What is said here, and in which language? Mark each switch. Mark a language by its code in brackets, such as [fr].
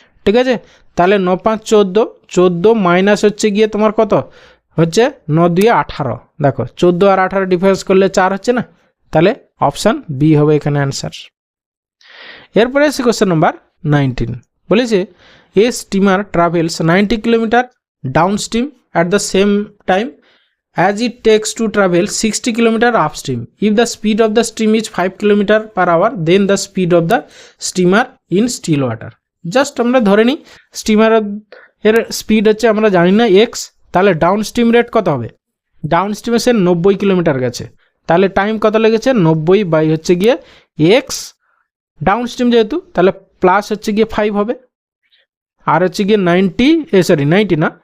[bn] ঠিক আছে, তাহলে 9 5 14, 14 মাইনাস হচ্ছে গিয়ে তোমার কত হচ্ছে 9 2 18, দেখো 14 আর 18 ডিফারেন্স করলে 4 হচ্ছে না, তাহলে অপশান বি হবে এখানে অ্যান্সার। এরপরে আছে কোশ্চেন নাম্বার 19 বলেছে [en] A steamer travels 90 kilometre downstream at the same time as it takes to travel 60 km upstream. If the speed of the stream is 5 km/h, then the speed of the steamer in still water. [bn] Just আমরা ধরে নিই স্টিমারের speed হচ্ছে আমরা জানি না x, তাহলে down stream rate কত হবে, ডাউন স্ট্রিমে সে 90 কিলোমিটার গেছে, তাহলে টাইম কত লেগেছে 90 বাই হচ্ছে গিয়ে x, ডাউন স্ট্রিম যেহেতু তাহলে প্লাস হচ্ছে গিয়ে 5 হবে, আর হচ্ছে গিয়ে 90 না